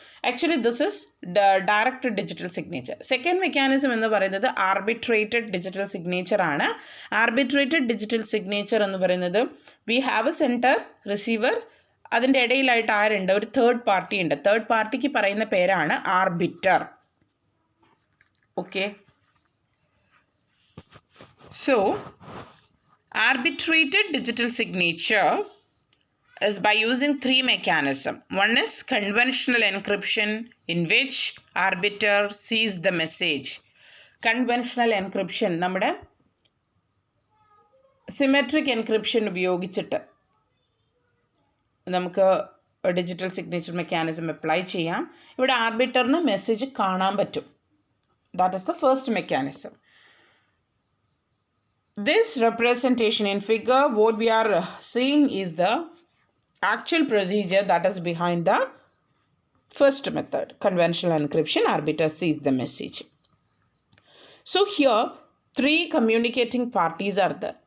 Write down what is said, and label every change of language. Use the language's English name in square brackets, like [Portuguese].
[English] Actually this is direct digital signature. [Malayalam] Second mechanism എന്ന് പറയുന്നത് ആർബിട്രേറ്റഡ് digital signature ആണ്. ആർബിട്രേറ്റഡ് digital signature എന്ന് പറയുന്നത് [English] we have a sender, receiver, [Malayalam] അതിൻ്റെ ഇടയിലായിട്ട് ആരുണ്ട്, ഒരു തേർഡ് പാർട്ടി ഉണ്ട്. തേർഡ് പാർട്ടിക്ക് പറയുന്ന പേരാണ് arbiter. [English] Okay, so arbitrated digital signature is by using three mechanisms. One is conventional encryption, in which arbiter sees the message. [Malayalam] Conventional encryption നമ്മുടെ symmetric encryption ഉപയോഗിച്ചിട്ട് നമുക്ക് ഡിജിറ്റൽ സിഗ്നേച്ചർ മെക്കാനിസം അപ്ലൈ ചെയ്യാം. ഇവിടെ ആർബിറ്ററിന് message കാണാൻ പറ്റും. [English] That is the first mechanism. This representation in figure, what we are seeing is the actual procedure that is behind the first method, conventional encryption. Arbiter sees the message. So here three communicating parties are there.